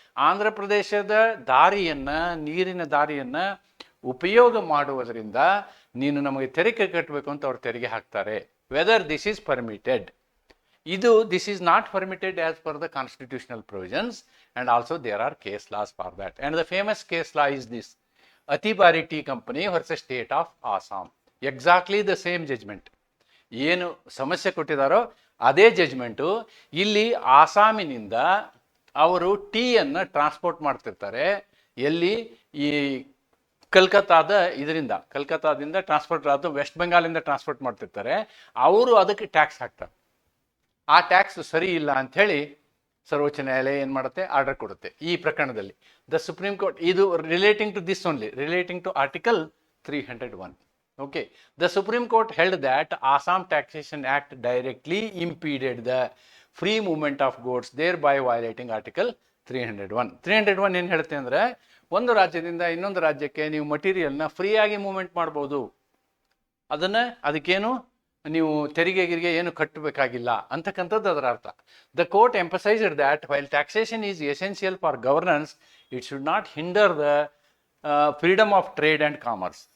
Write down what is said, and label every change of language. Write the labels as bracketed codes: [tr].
[kn] ಆಂಧ್ರ ಪ್ರದೇಶದ ದಾರಿಯನ್ನು, ನೀರಿನ ದಾರಿಯನ್ನು ಉಪಯೋಗ ಮಾಡುವುದರಿಂದ ನೀನು ನಮಗೆ ತೆರಿಗೆ ಕಟ್ಟಬೇಕು ಅಂತ ಅವ್ರು ತೆರಿಗೆ ಹಾಕ್ತಾರೆ. [en] Whether this is permitted. this is not permitted as per the constitutional provisions, and also there are case laws for that. And the famous case law is this, Atibari Tea Company versus State of Assam. Exactly the same judgment. [kn] ಏನು ಸಮಸ್ಯೆ ಕೊಟ್ಟಿದ್ದಾರೋ ಅದೇ judgement ಇಲ್ಲಿ. ಆಸಾಮಿನಿಂದ ಅವರು ಟೀಯನ್ನು transport ಮಾಡ್ತಿರ್ತಾರೆ. ಎಲ್ಲಿ? ಈ ಕಲ್ಕತ್ತಾದಿಂದ transport ಆದ ವೆಸ್ಟ್ ಬೆಂಗಾಲಿಂದ ಟ್ರಾನ್ಸ್ಪೋರ್ಟ್ ಮಾಡ್ತಿರ್ತಾರೆ. ಅವರು ಅದಕ್ಕೆ ಟ್ಯಾಕ್ಸ್ ಹಾಕ್ತಾರೆ. ಆ ಟ್ಯಾಕ್ಸ್ ಸರಿ ಇಲ್ಲ ಅಂಥೇಳಿ ಸರ್ವೋಚ್ಚ ನ್ಯಾಯಾಲಯ ಏನು ಮಾಡುತ್ತೆ, ಆರ್ಡರ್ ಕೊಡುತ್ತೆ. ಈ ಪ್ರಕರಣದಲ್ಲಿ [en] The supreme court, ಇದು relating to this only, relating to article 301. Okay, the Supreme Court held that Assam Taxation Act directly impeded the free movement of goods, thereby violating Article 301. [kn] 301 ಏನು ಹೇಳುತ್ತೆ ಅಂದರೆ, ಒಂದು ರಾಜ್ಯದಿಂದ ಇನ್ನೊಂದು ರಾಜ್ಯಕ್ಕೆ ನೀವು ಮಟೀರಿಯಲ್ನ ಫ್ರೀಯಾಗಿ ಮೂವ್ಮೆಂಟ್ ಮಾಡ್ಬೋದು, ಅದಕ್ಕೇನು ನೀವು ತೆರಿಗೆ ಏನು ಕಟ್ಟಬೇಕಾಗಿಲ್ಲ ಅಂತಕ್ಕಂಥದ್ದು ಅದರ ಅರ್ಥ. [en] The court emphasised that while taxation is essential for governance, it should not hinder the freedom of trade and commerce.